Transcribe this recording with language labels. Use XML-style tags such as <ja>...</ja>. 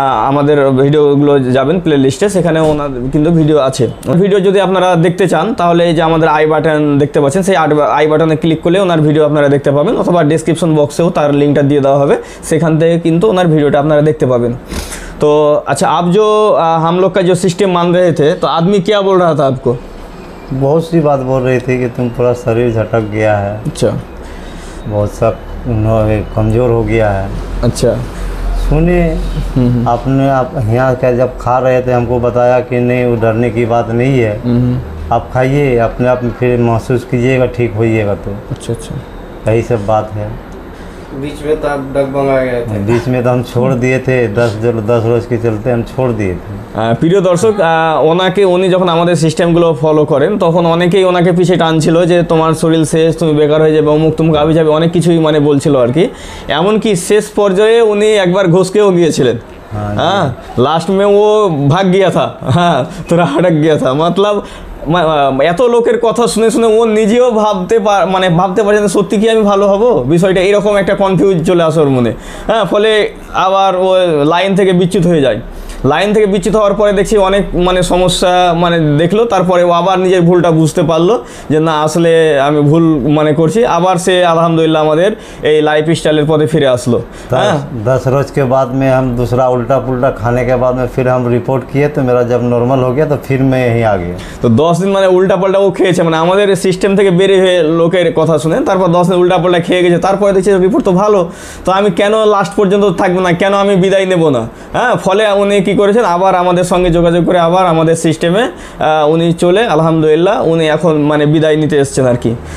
<bn>আমাদের ভিডিওগুলো যাবেন প্লে লিস্টে, সেখানে ওনার কিন্তু ভিডিও আছে। ভিডিও যদি আপনারা দেখতে চান তাহলে এই যে আমাদের আই বাটন দেখতে পাচ্ছেন, সেই আই বাটনে ক্লিক করলে ওনার ভিডিও আপনারা দেখতে পাবেন, অথবা ডেসক্রিপশন বক্সেও তার লিঙ্কটা দিয়ে দেওয়া হবে, সেখান থেকে কিন্তু ওনার ভিডিওটা আপনারা দেখতে পাবেন।</bn> <hi>तो अच्छा, आप जो हम लोग का जो सिस्टम मान रहे थे, तो आदमी क्या बोल रहा था आपको? बहुत सी बात बोल रही थी कि तुम पूरा शरीर झटक गया है। अच्छा, बहुत सब कमज़ोर हो गया है। अच्छा। सुनिए, आप यहाँ क्या जब खा रहे थे हमको बताया कि नहीं वो डरने की बात नहीं है, आप खाइए अपने आप में फिर महसूस कीजिएगा ठीक होइएगा। तो अच्छा अच्छा, यही सब बात है। बीच में तो आप डगमगा गए थे। बीच में तो हम छोड़ दिए थे, 10 रोज के चलते हम छोड़ दिए थे।</hi> <bn>প্রিয় দর্শক, উনি যখন আমাদের সিস্টেমগুলো ফলো করেন তখন অনেকেই ওনাকে পিছিয়ে টানছিল যে তোমার শরীর শেষ, তুমি বেকার হয়ে যাবে, অমুক তুমুক আবি যাবে, অনেক কিছুই মানে বলছিল আর কি। এমনকি শেষ পর্যায়ে উনি একবার ঘুষকেও গিয়েছিলেন।</bn> <hi>हाँ, लास्ट में वो भाग गया था। हाँ, थोड़ा हटक गया था। मतलब</hi> <bn>এত লোকের কথা শুনে শুনে ও নিজেও ভাবতে পারছেন সত্যি কি আমি ভালো হব, বিষয়টা এরকম একটা কনফিউজ চলে আসে ওর মনে। হ্যাঁ, ফলে আবার ও লাইন থেকে বিচ্যুত হয়ে যায়। লাইন থেকে বিচ্যুত হওয়ার পরে দেখছি অনেক সমস্যা দেখলো, তারপরে ও আবার নিজের ভুলটা বুঝতে পারলো যে না আসলে আমি ভুল করছি। আবার সে আলহামদুলিল্লাহ আমাদের এই লাইফ স্টাইলের পথে ফিরে আসলো।</bn> <hi>10 रोज के बाद में हम दूसरा उल्टा पुल्टा खाने के बाद में फिर हम रिपोर्ट किए, तो मेरा जब नॉर्मल हो गया तो फिर मैं यहीं आ गया। तो 10 दिन</hi> <bn>উল্টা পাল্টা ও খেয়েছে, আমাদের সিস্টেম থেকে বেরিয়ে হয়ে লোকের কথা শুনে তারপর 10 দিন উল্টা পাল্টা খেয়ে গেছে। তারপরে দেখছি রিপোর্ট তো ভালো, তো আমি কেন লাস্ট পর্যন্ত থাকবো না, কেন আমি বিদায় নেব না। হ্যাঁ, ফলে উনি কী করেছেন, আবার আমাদের সঙ্গে যোগাযোগ করে আবার আমাদের সিস্টেমে উনি চলে আলহামদুলিল্লাহ উনি এখন মানে বিদায় নিতে এসেছেন আর কি।</bn>